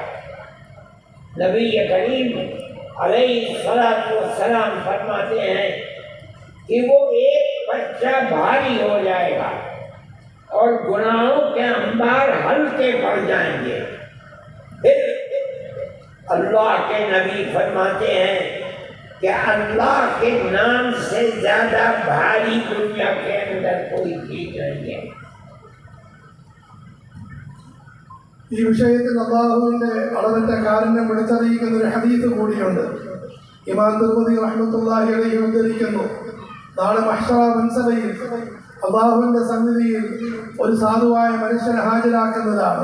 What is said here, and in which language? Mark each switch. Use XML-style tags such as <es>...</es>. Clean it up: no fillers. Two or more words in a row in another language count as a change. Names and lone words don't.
<ur>نبی کریم</ur> <ar>علیہ الصلوۃ والسلام</ar> <ur>فرماتے ہیں کہ وہ ایک پرچہ بھاری ہو جائے گا اور گناہوں کے انبار ہلکے پڑ جائیں گے۔ پھر اللہ کے نبی فرماتے ہیں کہ اللہ کے نام سے زیادہ بھاری دنیا کے اندر کوئی چیز نہیں ہے۔</ur> <ml>ഈ വിഷയത്തിൽ അല്ലാഹുവിന്റെ അളവറ്റ കാരുണ്യം വിളിച്ചറിയിക്കുന്ന ഒരു ഹദീസ് കൂടിയുണ്ട്. ഇമാം തിർമിദി</ml> <ar>رحمة الله عليه</ar> <ml>ഉദ്ധരിക്കുന്നു, നാളെ മഹ്ശറ മൻസബയിൽ അല്ലാഹുവിന്റെ സന്നിധിയിൽ ഒരു സാധുവായ മനുഷ്യനെ ഹാജരാക്കുന്നതാണ്.</ml>